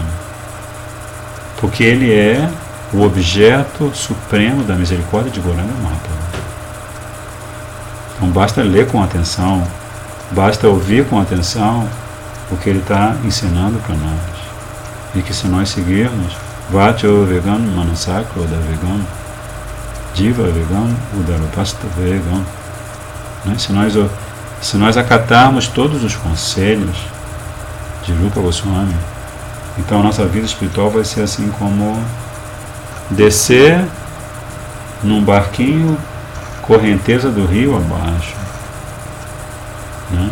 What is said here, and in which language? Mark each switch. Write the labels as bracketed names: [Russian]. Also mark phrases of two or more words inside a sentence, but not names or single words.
[Portuguese] Porque ele é o objeto supremo da misericórdia de Gauranga Mahaprabhu. Então basta ler com atenção, basta ouvir com atenção o que ele está ensinando para nós. E que se nós seguirmos [Sanskrit] Vacho Vegan, Manasakro da Vegan, Jiva Vegan, Udarupasta Vegan, [Portuguese] né? Se nós acatarmos todos os conselhos de Rupa Goswami, então a nossa vida espiritual vai ser assim como descer num barquinho correnteza do rio abaixo, né?